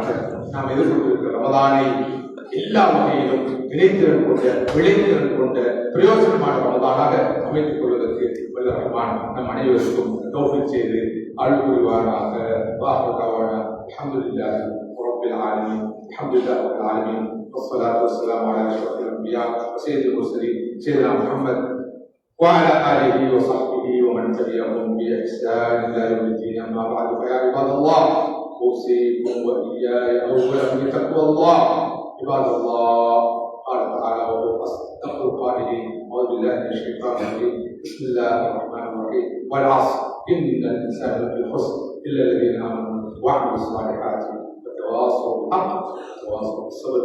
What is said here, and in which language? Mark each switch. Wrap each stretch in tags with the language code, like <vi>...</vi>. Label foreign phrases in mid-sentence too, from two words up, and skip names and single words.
<ta>நாம் எதிர்கொண்டிருக்கிற ரமலானை எல்லா வகையிலும் வினைத்திறன் கொண்ட, விளைத்திறன் கொண்ட பிரயோஜனமான ரமலானாக அமைத்துக் கொள்வதற்கு வல்ல ரஹ்மான் நம் அனைவருக்கும் தௌஃபீக் செய்து அருள் புரிவானாக.</ta> <ar>الحمد لله رب العالمين. الحمد لله رب العالمين. والصلاة والسلام على أشرف الأنبياء وسيد المرسلين سيدنا محمد وعلى آله وصحبه ومن تبعهم بإحسان إلى يوم الدين. أما بعد فيا عباد الله أوصيكم وإياي أولا بتقوى الله. عباد الله قال تعالى وهو أصدق القائلين أعوذ بالله من الشيطان الرجيم بسم الله الرحمن الرحيم والعصر إن الإنسان لفي خسر إلا الذين آمنوا وعملوا الصالحات وتواصوا بالحق وتواصوا بالصبر.</ar>